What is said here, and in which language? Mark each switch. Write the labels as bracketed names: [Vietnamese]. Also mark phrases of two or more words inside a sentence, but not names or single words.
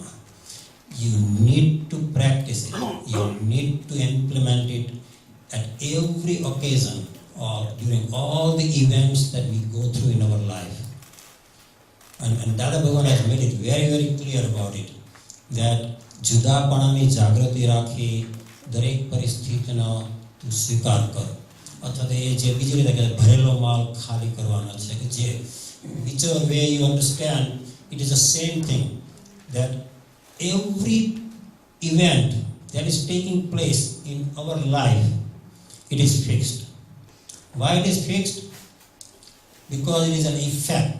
[English] You need to practice it. You need to implement it at every occasion or during all the events that we go through in our life. And Dada Bhagwan has made it very, very clear about it. [Gujarati] That જુદાપણાની જાગૃતિ રાખી દરેક પરિસ્થિતિનો તું સ્વીકાર કર. Athwa એ જે બીજી રીતે કે ભરેલો માલ ખાલી કરવાનો છે કે જે [English] whichever way you understand, it is the same thing, that every event that is taking place in our life, it is fixed. Why it is fixed? Because it is an effect.